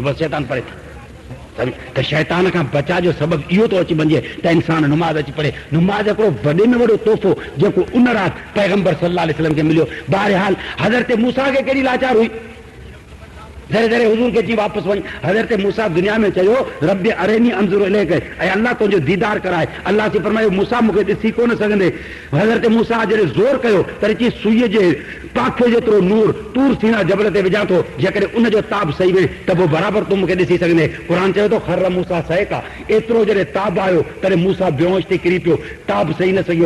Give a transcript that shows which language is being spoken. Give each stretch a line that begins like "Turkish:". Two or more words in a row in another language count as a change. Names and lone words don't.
Sindhi: बसि शैतान परे त शैतान खां बचा जो सबबु इहो थो अची वञे त इंसान नमाज़ अची पढ़े। नमाज़ हिकिड़ो वॾे में वॾो तोहफ़ो जेको उन राति पैगंबर
Arabic: صلى الله عليه وسلم
Sindhi: खे मिलियो। बहरहाल हज़रत मूसा खे कहिड़ी लाचार हुई, जरे जरे हुजूर खे अची वापसि वञ। हज़रत मूसा दुनिया में चयो
Arabic: رب أرني أنظر إليك,
Sindhi: ऐं अल्लाह तुंहिंजो दीदार कराए। अल्लाह से फरमायो मूसा मूंखे ॾिसी कोन सघंदे। हज़रत मूसा जॾहिं ज़ोर कयो त चई सुईअ जे पाखे जेतिरो नूर तूर सीना जबल ते विझां थो, जेकॾहिं उनजो ताब सही वे त पोइ बराबरि तूं मूंखे ॾिसी सघंदे। क़ुर चयो थो
Arabic: خر موسى صعقا,
Sindhi: एतिरो जॾहिं ताब आयो तॾहिं मूसा बेहोश थी किरी पियो, ताब सही न सघियो।